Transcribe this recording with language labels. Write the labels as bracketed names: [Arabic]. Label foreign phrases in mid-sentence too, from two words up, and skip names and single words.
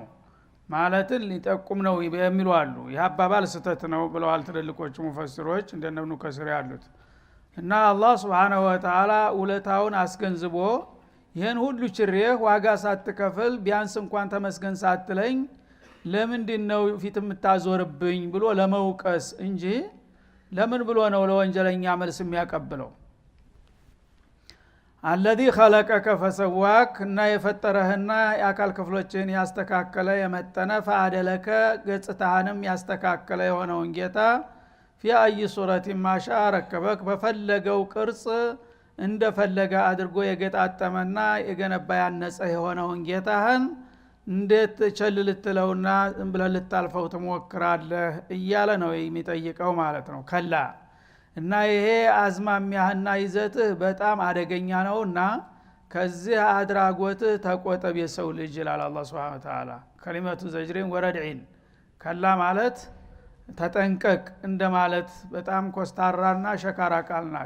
[Amharic] ማለትን ሊጠቁም ነው የሚሉ አሉ። ይህ አባባል ስተት ነው ብለዋል ትልልቆቹ ሙፈሲሮች እንደነ ኢብኑ ከሲር ያሉት። እና አላህ [Arabic] سبحانه وتعالى [Amharic] ውለታውን አስገንዝቦ ይሄን ሁሉ ችሬህ ዋጋ ሳትከፍል ቢያንስ እንኳን ተመስገን ሳትለኝ ለምንድነው ፊት የምታዞርብኝ ብሎ ለመውቀስ እንጂ ለምን ብሎ ነው ለወንጀለኛ መልስ የሚያቀብለው? [Arabic] الذي خلقك فسواك [Amharic] እና የፈጠረህና የአካል ክፍሎችን ያስተካከለ የመጠነ ፈአደለከ ገጽታህንም ያስተካከለ የሆነውን ጌታ [Arabic] في اي صورة ما شاء ركبك [Amharic] በፈለገው ቅርጽ እንደፈለገ አድርጎ የገጣጠመና የገነባ ያነጸ የሆነውን ጌታህን እንዴት ቸል ልትለውና ብለህ ልታልፈው ትሞክራለህ እያለ ነው የሚጠይቀው ማለት ነው። ከላ እና ይሄ አዝማሚያህና ይዘትህ በጣም አደገኛ ነውና ከዚህ አድራጎትህ ተቆጠብ የሰው ልጅ ይላል አላህ [Arabic] سبحانه وتعالى። كلمة زجر وردع [Amharic] ከላ ማለት ተጠንቀቅ እንደማለት በጣም ኮስታራና ሸካራ ቃል ናት፣